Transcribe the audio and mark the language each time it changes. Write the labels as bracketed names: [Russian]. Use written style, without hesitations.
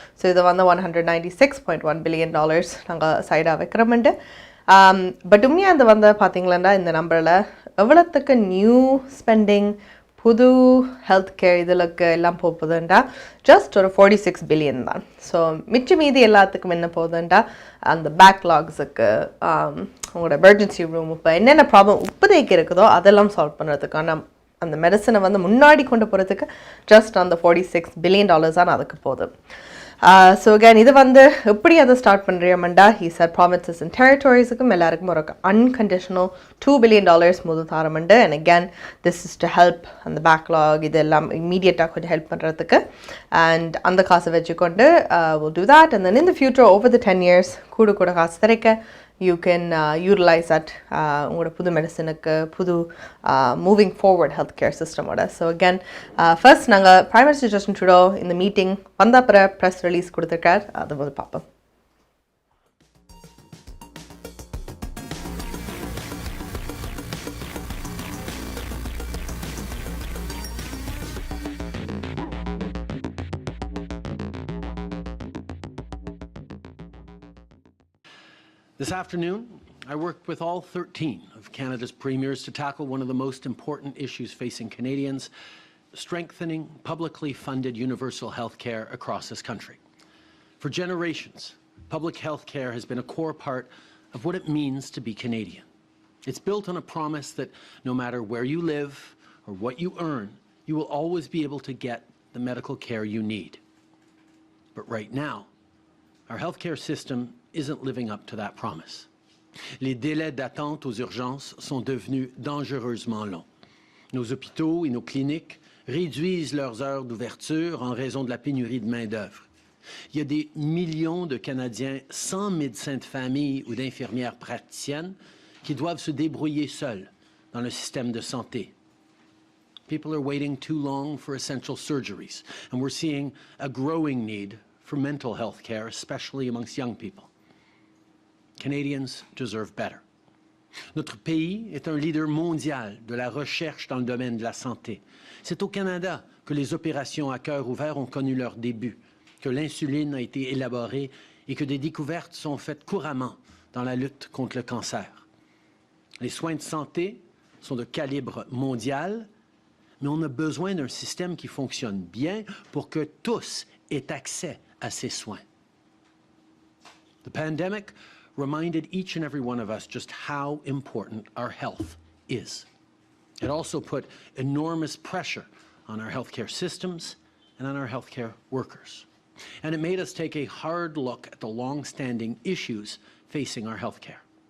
[Tamil] So இது வந்து $196.1 billion நாங்கள் சைடாக வைக்கிறோம்ண்டு பட் உண்மையாக அந்த வந்து பார்த்தீங்களா இந்த நம்பரில் எவ்வளோத்துக்கு நியூ ஸ்பெண்டிங் புது ஹெல்த் கேர் இதுலக்கு எல்லாம் போகுதுண்டா ஜஸ்ட் ஒரு 46 பில்லியன் தான். ஸோ மிச்ச மீதி எல்லாத்துக்கும் என்ன போகுதுண்டா அந்த பேக்லாக்ஸுக்கு உங்களோட எமர்ஜென்சி ரூம் இப்போ என்னென்ன ப்ராப்ளம் இப்போதைக்கு இருக்குதோ அதெல்லாம் சால்வ் பண்ணுறதுக்கான அந்த மெடிசனை வந்து முன்னாடி கொண்டு போகிறதுக்கு ஜஸ்ட் அந்த $46 billion தான் அதுக்கு போகுது. ஸோ again இது வந்து எப்படி அதை start பண்ணுறியமெண்டா [English] he said provinces and territories [Tamil] க்கும் எல்லாருக்கும் ஒரு unconditional $2 billion முதல் தாரமெண்டு [English] and again this is to help [Tamil] அந்த பேக்லாக் இதெல்லாம் இம்மீடியட்டாக கொஞ்சம் ஹெல்ப் பண்ணுறதுக்கு and அந்த காசை வச்சுக்கொண்டு [English] we'll do that and then in the future over the 10 years [Tamil] கூட காசு திரைக்க [English] you can utilize that [Tamil] உங்களோட புது மெடிசனுக்கு புது [English] moving forward healthcare system [Tamil] ஓட. So again first நாங்கள் Prime Minister Justin Trudeau இந்த மீட்டிங் வந்த அப்புறம் ப்ரெஸ் ரிலீஸ் கொடுத்துருக்கார் அதை வந்து பார்ப்போம். [English] This afternoon, I worked with all 13 of Canada's premiers to tackle one of the most important issues facing Canadians, strengthening publicly funded universal health care across this country. For generations, public health care has been a core part of what it means to be Canadian. It's built on a promise that no matter where you live or what you earn, you will always be able to get the medical care you need. But right now, our healthcare system isn't living up to that promise. [French] Les délais d'attente aux urgences sont devenus dangereusement longs. Nos hôpitaux et nos cliniques réduisent leurs heures d'ouverture en raison de la pénurie de main-d'œuvre. Il y a des millions de Canadiens sans médecin de famille ou d'infirmières praticiennes qui doivent se débrouiller seuls dans le système de santé. [English] People are waiting too long for essential surgeries, and we're seeing a growing need for mental health care, especially amongst young people. Canadians deserve better. [French] Notre pays est un leader mondial de la recherche dans le domaine de la santé. C'est au Canada que les opérations à cœur ouvert ont connu leur début, que l'insuline a été élaborée et que des découvertes sont faites couramment dans la lutte contre le cancer. Les soins de santé sont de calibre mondial, mais on a besoin d'un système qui fonctionne bien pour que tous aient accès à ces soins. [English] The pandemic reminded each and every one of us just how important our health is. It also put enormous pressure on our healthcare systems and on our healthcare workers. And it made us take a hard look at the long-standing issues facing our healthcare.